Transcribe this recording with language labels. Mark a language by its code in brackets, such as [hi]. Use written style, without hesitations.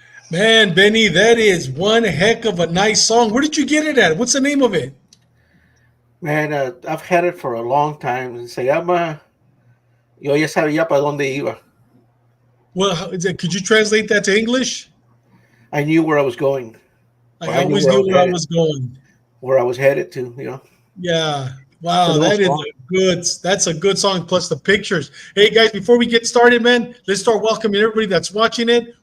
[en] Man, Benny, that is one heck of a nice song. Where did you get it at? What's the name of it? Man, I've had it for a long time. [es] Se llama Yo ya sabía para dónde iba. [en] Well, could you translate that to English? I knew where I was going. I always knew where I was going. Where I was headed to, you know. Yeah. Wow, that's a good song, plus the pictures. Hey guys, before we get started, man, let's start welcoming everybody that's watching it.